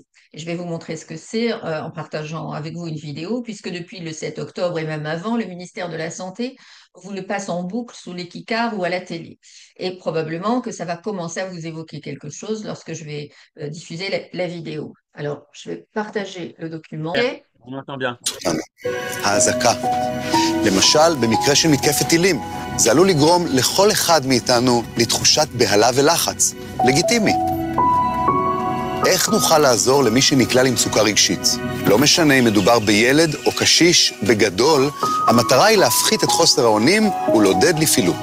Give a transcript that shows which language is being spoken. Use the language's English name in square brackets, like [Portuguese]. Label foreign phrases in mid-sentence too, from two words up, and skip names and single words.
[French] Et je vais vous montrer ce que c'est en partageant avec vous une vidéo, puisque depuis le 7 octobre et même avant, le ministère de la Santé vous le passe en boucle sous les kikars ou à la télé. Et probablement que ça va commencer à vous évoquer quelque chose lorsque je vais diffuser la vidéo. Alors, je vais partager le document. On entend bien. [Hebrew] האזעקה. למשל, במקרה של מתקפת טילים, זה עלול לגרום לכל אחד מאיתנו לתחושת בהלה ולחץ. לגיטימי. איך נוכל לעזור למי שנקלע למצוקה רגשית? לא משנה אם מדובר בילד או קשיש, בגדול, המטרה היא להפחית את חוסר האונים ולעודד לפעילות.